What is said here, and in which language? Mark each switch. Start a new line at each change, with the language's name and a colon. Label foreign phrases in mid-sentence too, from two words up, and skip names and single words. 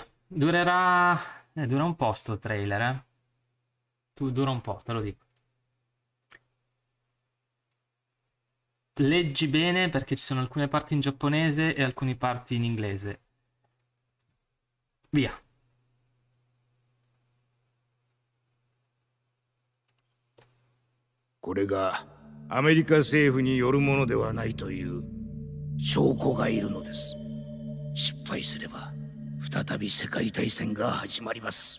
Italian: Dura un po' sto trailer, eh. Dura un po', te lo dico. Leggi bene perché ci sono alcune parti in giapponese e alcune parti in inglese. Via.
Japanese: これがアメリカ政府によるものではないという証拠がいるのです。失敗すれば再び世界大戦が始まります。